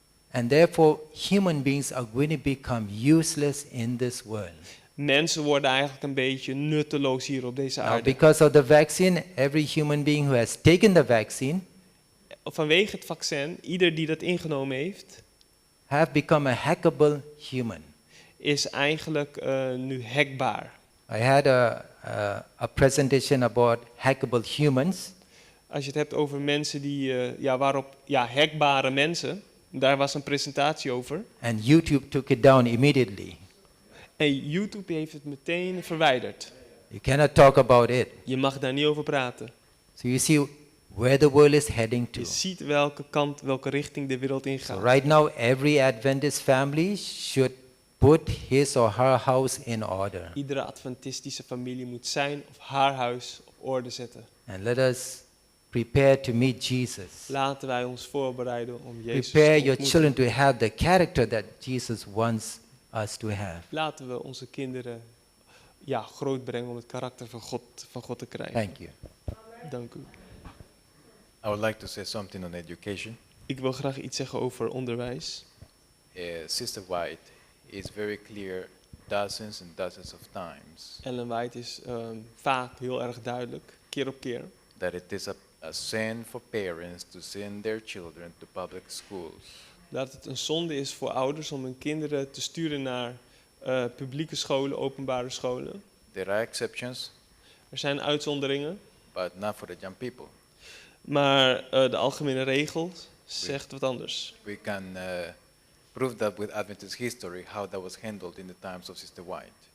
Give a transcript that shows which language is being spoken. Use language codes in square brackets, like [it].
[en] And therefore, human beings are going to become useless in this world. [nl] Mensen worden eigenlijk een beetje nutteloos hier op deze [en] Now, [nl] aarde. [en] because of the vaccine, every human being who has taken the vaccine [nl] Vanwege het vaccin, ieder die dat ingenomen heeft, [en] have become a hackable human. [nl] is eigenlijk nu hackbaar. [en] I had a presentation about hackable humans. [nl] Als je het hebt over mensen die, hackbare mensen, daar was een presentatie over. [en] And YouTube took it down immediately. [nl] En YouTube heeft het meteen verwijderd. [en] You cannot talk about it. [nl] Je mag daar niet over praten. [en] So you see where the world is heading to. [nl] Je ziet welke richting de wereld [en] So [nl] ingaat. [en] right now, every Adventist family should put his or her house in order. [nl] Iedere Adventistische familie moet zijn of haar huis op orde zetten. [en] And let us prepare to meet Jesus. [nl] Laten wij ons voorbereiden om Jezus [en] Prepare [nl] te [en] your [nl] ontmoeten. [en] children to have the character that Jesus wants us to have. [nl] Laten we onze kinderen grootbrengen om het karakter van God te krijgen. [en] Thank you. [nl] Dank u. [en] I would like to say something on education. [nl] Ik wil graag iets zeggen over onderwijs. [en] Sister White is very clear dozens and dozens of times [nl] Ellen White is vaak heel erg duidelijk, keer op keer, [en] that it is a sin for parents to send their children to public schools. [nl] dat het een zonde is voor ouders om hun kinderen te sturen naar publieke scholen, openbare scholen. [en] There are exceptions, [nl] Er zijn uitzonderingen, [en] but not for the young people. [nl] maar de algemene regel zegt wat anders. [en] We can prove that with Adventist history, how that was handled in the times of Sister White.